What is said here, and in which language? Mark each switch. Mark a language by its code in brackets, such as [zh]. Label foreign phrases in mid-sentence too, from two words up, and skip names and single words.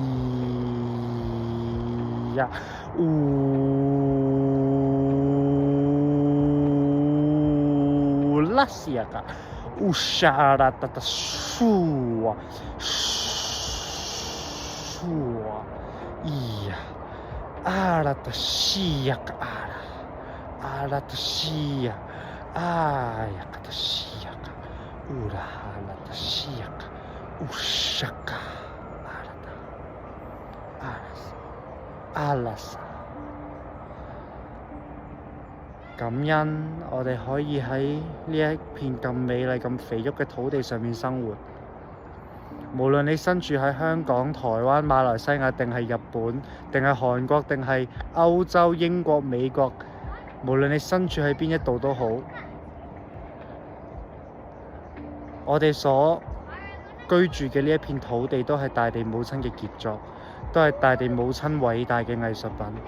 [yue] 尼呀拉西呀卡烏沙拉塔塔舒瓦舒瓦伊呀阿拉塔西呀卡阿拉塔西呀啊呀卡塔西呀卡烏拉哈拉塔西呀卡烏沙卡阿拉薩。感恩我哋可以喺呢一片咁美麗、咁肥沃嘅土地上面生活。無論你身處喺香港、台灣、馬來西亞，定係日本，定係韓國，定係歐洲、英國、美國，無論你身處喺邊一度都好，我哋所居住嘅呢一片土地都係大地母親嘅傑作，都係大地母親偉大嘅藝術品。